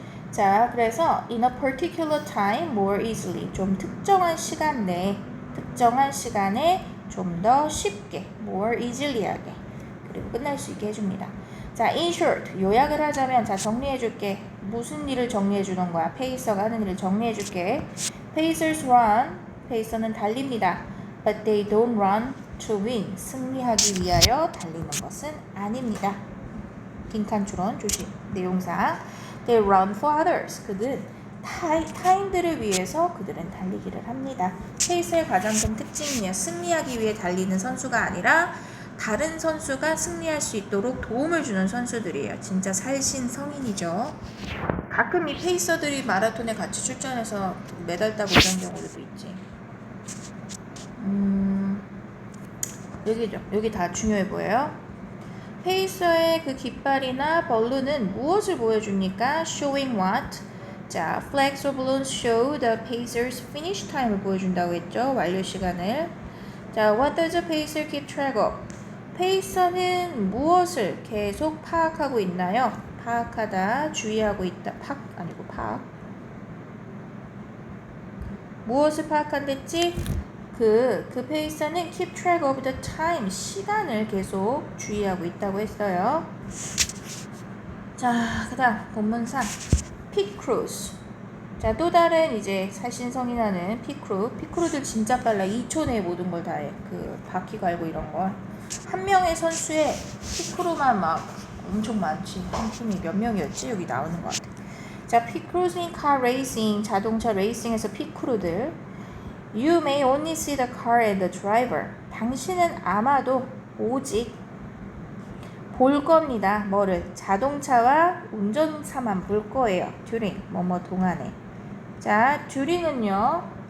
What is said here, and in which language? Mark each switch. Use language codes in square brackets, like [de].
[ko] 자, 그래서 [en] in a particular time more easily [ko] 좀 특정한 시간 내에 특정한 시간에 좀 더 쉽게 more easily하게 그리고 끝날 수 있게 해줍니다. 자, in short 요약을 하자면 자 정리해줄게. 무슨 일을 정리해주는 거야? 페이서가 하는 일을 정리해줄게. [en] Pacers run [ko] 페이서는 달립니다. [en] But they don't run to win [ko] 승리하기 위하여 달리는 것은 아닙니다. 빈칸 추론 조심. 내용사 [en] They run for others [ko] 그들은 타인들을 위해서 그들은 달리기를 합니다. 페이서의 가장 큰 특징이에요. 승리하기 위해 달리는 선수가 아니라 다른 선수가 승리할 수 있도록 도움을 주는 선수들이에요. 진짜 살신 성인이죠. 가끔 이 페이서들이 마라톤에 같이 출전해서 메달 따고 이런 경우도 있지. 여기죠. 여기 다 중요해 보여요. 페이서의 그 깃발이나 벌룬은 무엇을 보여줍니까? [en] Showing what? 자, flags or balloons show the pacer's finish time [ko] 을 보여준다고 했죠. 완료 시간을. [en] 자, what does a pacer keep track of? [ko] 페이서는 무엇을 계속 파악하고 있나요? 파악하다, 주의하고 있다. 파악. 무엇을 파악한댔지? 그 페이서는 [en] keep track of the time, [ko] 시간을 계속 주의하고 있다고 했어요. 자, 그 다음 본문상 pit crews. 자, 또 다른 이제 살신성인하는 핏크루들 진짜 빨라. 2초 내에 모든 걸 다 해. 그 바퀴 갈고 이런 거. 한 명의 선수에 핏크루만 막 엄청 많지. 한 팀이 몇 명이었지? 여기 나오는 것 같아. 자, 핏크루즈 [en] in car racing, [ko] 자동차 레이싱에서 핏크루들. [en] You may only see the car and the driver. [ko] 당신은 아마도 오직 볼 겁니다. 뭐를? 자동차와 운전사만 볼 거예요. during, 뭐뭐 동안에. 자, during은요.